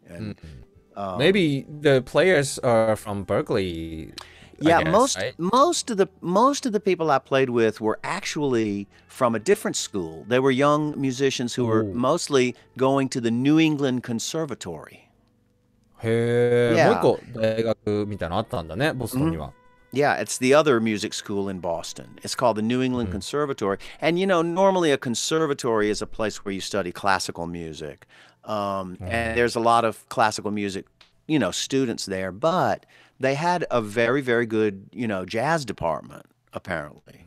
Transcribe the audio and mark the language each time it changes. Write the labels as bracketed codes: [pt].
[en] And maybe the players are from Berkeley. Yeah, guess, right? most of the people I played with were actually from a different school. They were young musicians who were mostly going to the New England Conservatory. [ja] へえ、もう一個大学みたいなのあったんだね、ボストンには。 [en] Yeah, it's the other music school in Boston. It's called the New England Conservatory. And, you know, normally a conservatory is a place where you study classical music. And there's a lot of classical music, you know, students there. But they had a very, very good, you know, jazz department, apparently.